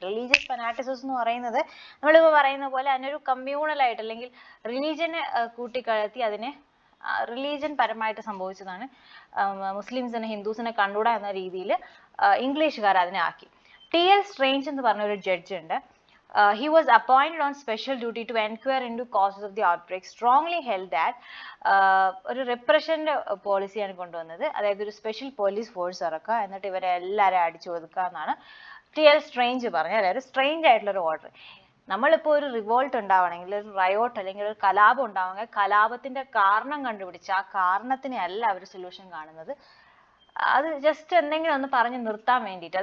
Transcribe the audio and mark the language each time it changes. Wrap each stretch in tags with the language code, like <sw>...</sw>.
<ml>Religious ഫെനാറ്റിസിസം എന്ന് പറയുന്നത് നമ്മളിപ്പോൾ പറയുന്ന പോലെ അതിനൊരു കമ്മ്യൂണൽ ആയിട്ട് അല്ലെങ്കിൽ റിലീജിയനെ കൂട്ടിക്കലർത്തി അതിനെ റിലീജിയൻ പരമായിട്ട് സംഭവിച്ചതാണ്. മുസ്ലിംസിനെ ഹിന്ദുസിനെ കണ്ടുകൂടാ എന്ന രീതിയിൽ ഇംഗ്ലീഷുകാർ അതിനെ ആക്കി. T.L. Strange എന്ന് പറഞ്ഞ ഒരു ജഡ്ജ് ഉണ്ട്.</ml> <en>He was appointed on special duty to inquire into causes of the outbreak. Strongly held that</en> <ml>ഒരു റിപ്രഷന്റെ പോളിസിയാണ് കൊണ്ടുവന്നത്. അതായത് ഒരു സ്പെഷ്യൽ പോലീസ് ഫോഴ്സ് ഇറക്കുക, എന്നിട്ട് ഇവരെ എല്ലാവരെയും അടിച്ചു ഒതുക്കുക എന്നാണ് T.L. Strange പറഞ്ഞത്. അതായത് സ്ട്രേഞ്ച് ആയിട്ടുള്ള ഒരു ഓർഡർ. നമ്മളിപ്പോൾ ഒരു റിവോൾട്ട് ഉണ്ടാവണമെങ്കിൽ, ഒരു റയോട്ട് അല്ലെങ്കിൽ ഒരു കലാപം ഉണ്ടാവണമെങ്കിൽ കലാപത്തിന്റെ കാരണം കണ്ടുപിടിച്ച് ആ കാരണത്തിനെ അല്ല അവർ സൊല്യൂഷൻ കാണുന്നത്, അത് ജസ്റ്റ് എന്തെങ്കിലും ഒന്ന് പറഞ്ഞ് നിർത്താൻ വേണ്ടിയിട്ട്.</ml>